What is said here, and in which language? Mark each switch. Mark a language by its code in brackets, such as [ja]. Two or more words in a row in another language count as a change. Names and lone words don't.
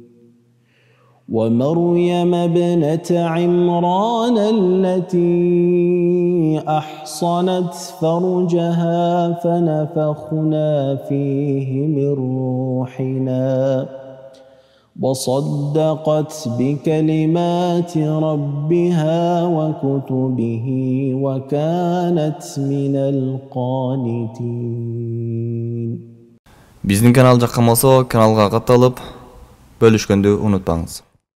[ar] ومريم ابنة عمران التي أحصنت فرجها فنفخنا فيه من روحنا وصدقت بكلمات ربها وكتبه وكانت من القانتين. [ky] Биздин канал жаккан болсо каналга катталып бөлүшкөндү унутпаңыз.